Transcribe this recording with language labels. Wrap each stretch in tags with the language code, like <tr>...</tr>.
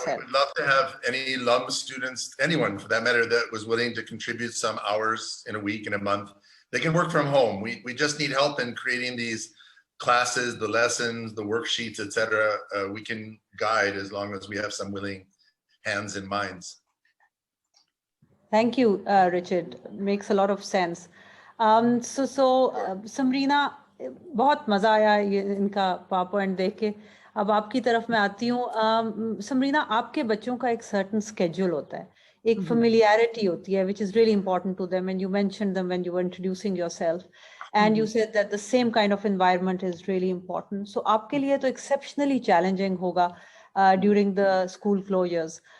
<en>Yeah, we would love to have any LUM students, anyone for that matter, that was willing to contribute some hours in a week, in a month. They can work from home. We just need help in creating these classes, the lessons, the worksheets, etc. We can guide as long as we have some willing hands and minds. Thank you, Richard. Makes a lot of sense.</en> <hi>Samreena, बहुत मजा आया ये इनका PowerPoint देख के. अब आपकी तरफ मैं आती हूँ. समरीना, आपके बच्चों का एक certain schedule होता है, एक familiarity होती है,</hi> <en>which is really important to them. And you mentioned them when you were introducing yourself. And you said that the same kind of environment is really important. So</en> <hi>आपके लिए तो</hi> <en>exceptionally challenging होगा during the school closures.</en>